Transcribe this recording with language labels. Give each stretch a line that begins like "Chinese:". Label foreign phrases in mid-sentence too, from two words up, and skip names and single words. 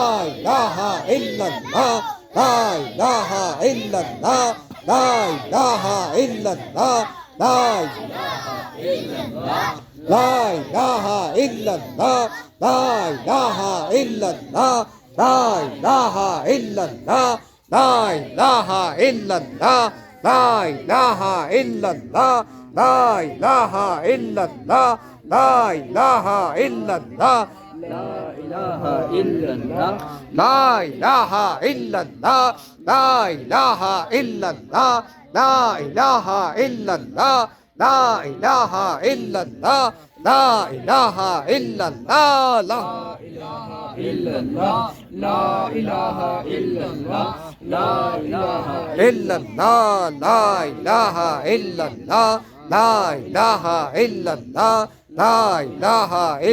Arabic: إله إلا الله، لا إله إلا الله، لا إله إلا الله، لا إله إلا الله، لا إله إلا الله، لا إله إلا الله، لا إله إلا الله، لا إله إلا الله، لا إله إلا الله، لا إله إلا الله، لا إله إلا الله, لا إله إلا الله لا إله إلا الله، لا إله إلا الله، لا إله إلا الله، لا إله إلا الله، لا إله إلا الله، لا إلا الله لا إله إلا الله لا إله إلا الله, لا إله إلا الله، لا إله إلا الله، لا إله إلا الله.